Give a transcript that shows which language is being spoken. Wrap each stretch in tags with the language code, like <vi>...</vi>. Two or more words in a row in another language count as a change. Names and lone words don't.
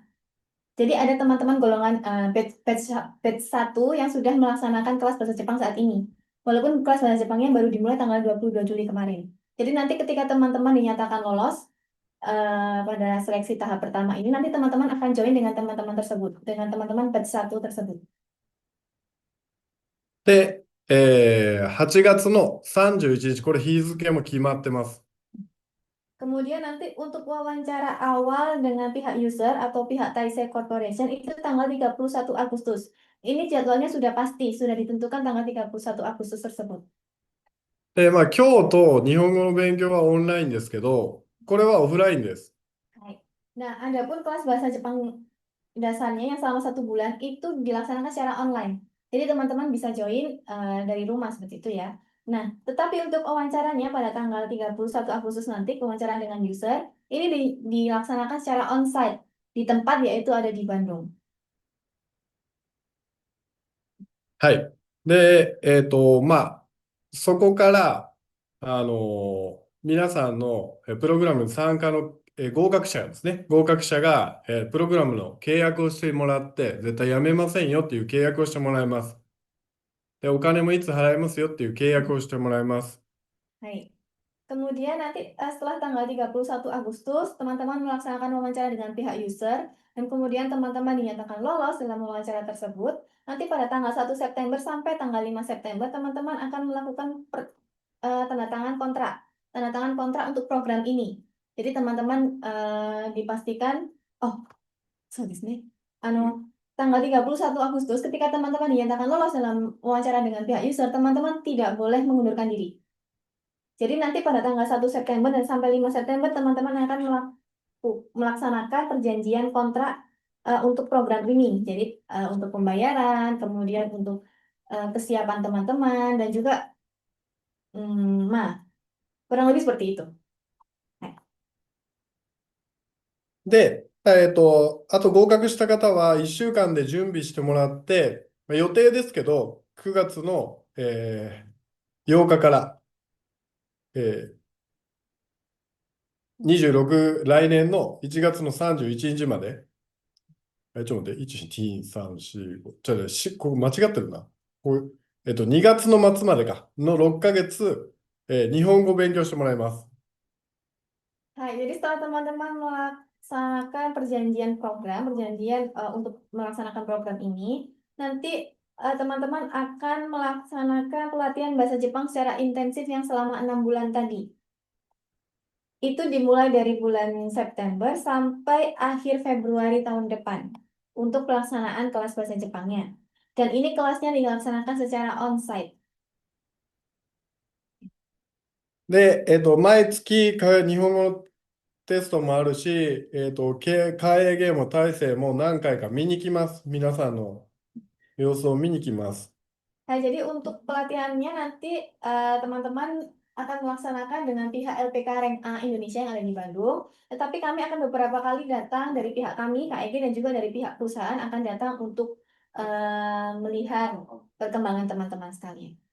<id>Jadi ada teman-teman golongan batch 1 yang sudah melaksanakan kelas bahasa Jepang saat ini. Walaupun kelas bahasa Jepangnya baru dimulai tanggal 22 Juli kemarin. Jadi nanti ketika teman-teman dinyatakan lolos pada seleksi tahap pertama ini, nanti teman-teman akan join dengan teman-teman tersebut, dengan teman-teman batch 1 tersebut.</id> <ja>で、8月の31日、これ日付も決まってます。</ja> <id>Kemudian nanti untuk wawancara awal dengan pihak user atau pihak Taisei Corporation itu tanggal 31 Agustus. Ini jadwalnya sudah pasti, sudah ditentukan tanggal 31 Agustus tersebut.</id> <ja>で、まあ、今日と日本語の勉強はオンラインですけど、これはオフラインです。</ja> <id>Baik. Nah, adapun kelas bahasa Jepang dasarnya yang selama 1 bulan itu dilaksanakan secara online. Jadi teman-teman bisa join dari rumah seperti itu ya. Nah, tetapi untuk wawancaranya pada tanggal 31 Agustus nanti, wawancara dengan user, ini dilaksanakan secara onsite di tempat yaitu ada di Bandung.</id> <ja>はい。で、まあ、そこから、皆さんのプログラム参加の合格者ですね。合格者がプログラムの契約をしてもらって、絶対やめませんよっていう契約をしてもらいます。で、お金もいつ払いますよっていう契約をしてもらいます。</ja> <id>Baik. Kemudian nanti setelah tanggal 31 Agustus, teman-teman melaksanakan wawancara dengan pihak user, dan kemudian teman-teman dinyatakan lolos dalam wawancara tersebut. Nanti pada tanggal 1 September sampai tanggal 5 September, teman-teman akan melakukan tanda tangan kontrak untuk program ini. Jadi teman-teman dipastikan,</id> <en>oh, so this</en> <id>nih, tanggal 31 Agustus ketika teman-teman dinyatakan lolos dalam wawancara dengan pihak user, teman-teman tidak boleh mengundurkan diri. Jadi nanti pada tanggal 1 September dan sampai 5 September teman-teman akan melaksanakan perjanjian kontrak untuk program ini. Jadi untuk pembayaran, kemudian untuk kesiapan teman-teman dan juga kurang lebih seperti itu.</id> <ja>で、あと合格した方は1週間で準備してもらって、まあ予定ですけど、9月の、8日から、26、来年の1月の31日まで、ちょっと待って、1、2、3、4、5、ここ間違ってるな。2月の末までか、の6ヶ月、日本語を勉強してもらいます。</ja> <id>Hai, jadi setelah teman-teman melaksanakan perjanjian untuk melaksanakan program ini, nanti teman-teman akan melaksanakan pelatihan bahasa Jepang secara intensif yang selama 6 bulan tadi. Itu dimulai dari bulan September sampai akhir Februari tahun depan untuk pelaksanaan kelas bahasa Jepangnya. Dan ini kelasnya dilaksanakan secara onsite.</id> <ja>で、毎月、日本語のテストもあるし、会営ゲーム体制も何回か見に来ます。皆さんの様子を見に来ます。</ja> <id>Nah, jadi untuk pelatihannya nanti teman-teman akan melaksanakan dengan pihak LPK Rank A Indonesia yang ada di Bandung. Tetapi kami akan beberapa kali datang dari pihak kami, KEG, dan juga dari pihak perusahaan akan datang untuk melihat perkembangan teman-teman sekalian.</id>